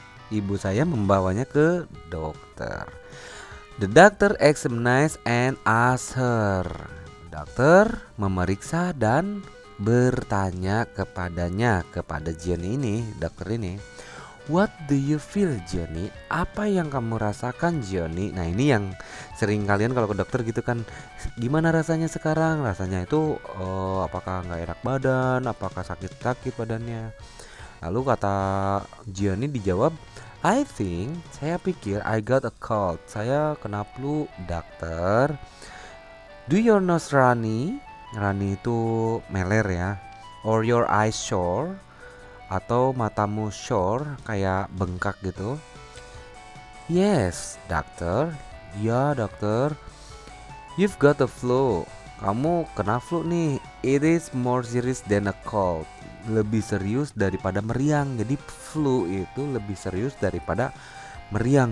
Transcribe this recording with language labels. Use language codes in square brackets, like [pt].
[id] Ibu saya membawanya ke dokter. [en] The doctor examines and asks her. [id] Dokter memeriksa dan bertanya kepada Jenny ini, dokter ini. [en] What do you feel, Johnny? [id] Apa yang kamu rasakan, Johnny? Nah, ini yang sering kalian kalau ke dokter gitu kan, gimana rasanya sekarang? Rasanya itu apakah nggak enak badan? Apakah sakit-sakit badannya? Lalu kata Johnny dijawab, saya pikir [en] I got a cold. [id] Saya kena flu, dokter. [en] Do your nose runny? Runny [id] itu meler ya. [en] Or your eyes sore? [id] Atau matamu sore, kayak bengkak gitu. [en] Yes, dokter. [id] Ya, dokter. [en] You've got a flu. [id] Kamu kena flu nih. [en] It is more serious than a cold. [id] Lebih serius daripada meriang. Jadi flu itu lebih serius daripada meriang.